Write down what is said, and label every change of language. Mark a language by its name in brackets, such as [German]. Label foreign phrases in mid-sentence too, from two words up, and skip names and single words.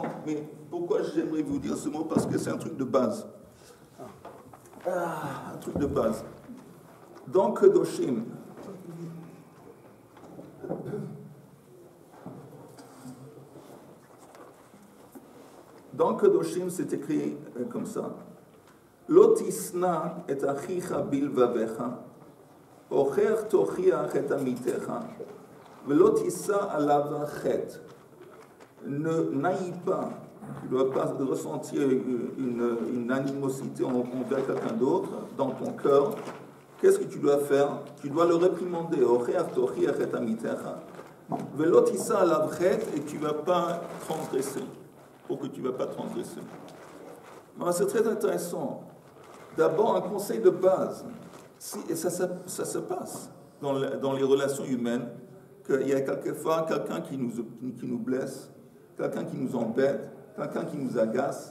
[French] Mais pourquoi j'aimerais vous dire ce mot? Parce que c'est un truc de base. Un truc de base. Dans Kedoshim, c'est écrit comme ça. [Hebrew] לא תשנא את אחיך בלבבך, הוכח תוכיח את עמיתך, ולא תשא עליו חטא. [French] Ne n'aille pas, tu ne dois pas ressentir une animosité envers quelqu'un d'autre dans ton cœur. Qu'est-ce que tu dois faire? Tu dois le réprimander. [Hebrew] הוכח תוכיח את עמיתך, ולא תשא עליו חטא, [French] et tu ne vas pas transgresser. Pour que tu ne vas pas transgresser. C'est très intéressant. D'abord, un conseil de base. Et ça se passe dans les relations humaines, qu'il y a quelquefois quelqu'un qui nous blesse, quelqu'un qui nous embête, quelqu'un qui nous agace.